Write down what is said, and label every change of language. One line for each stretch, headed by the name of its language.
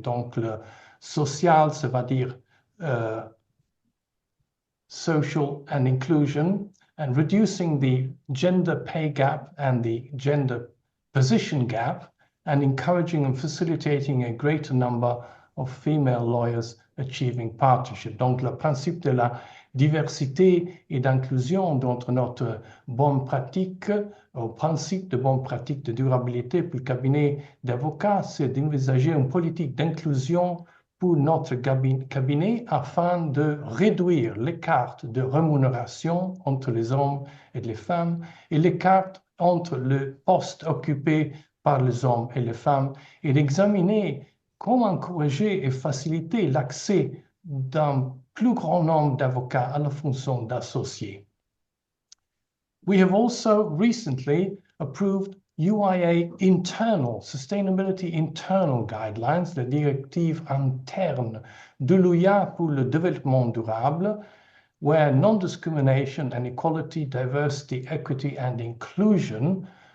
French: Donc le social, ça va dire
English: social and inclusion, and reducing the gender pay gap and the gender position gap, and encouraging and facilitating a greater number of female lawyers achieving partnership.
French: Donc, le principe de la diversité et d'inclusion dans notre bonne pratique, au principe de bonne pratique de durabilité pour le cabinet d'avocats, c'est d'envisager une politique d'inclusion pour notre cabinet afin de réduire l'écart de rémunération entre les hommes et les femmes et l'écart entre le poste occupé par les hommes et les femmes, et d'examiner comment encourager et faciliter l'accès d'un plus grand nombre d'avocats à la fonction d'associé.
English: We have also recently approved UIA internal, sustainability internal guidelines,
French: la directive interne de l'UIA pour le développement durable,
English: where non-discrimination and equality, diversity, equity, and inclusion